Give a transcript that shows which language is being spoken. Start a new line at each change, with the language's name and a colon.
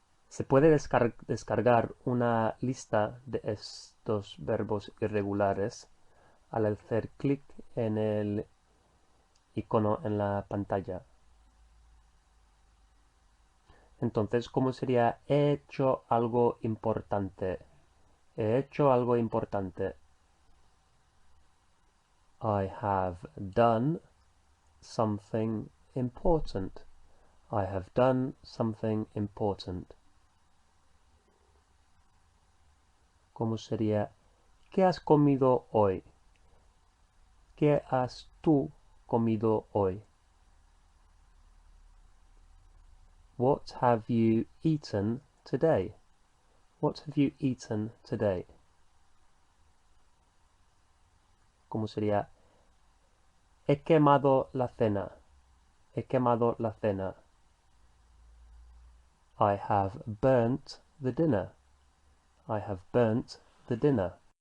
Spanish: Se puede descargar una lista de estos verbos irregulares al hacer clic en el icono en la pantalla. Entonces, ¿cómo sería he hecho algo importante? He hecho algo importante.
English: I have done something important. I have done something important.
Spanish: ¿Cómo sería ¿qué has comido hoy? ¿Qué has tú comido hoy?
English: What have you eaten today? What have you eaten today?
Spanish: ¿Cómo sería he quemado la cena? He quemado la cena.
English: I have burnt the dinner. I have burnt the dinner.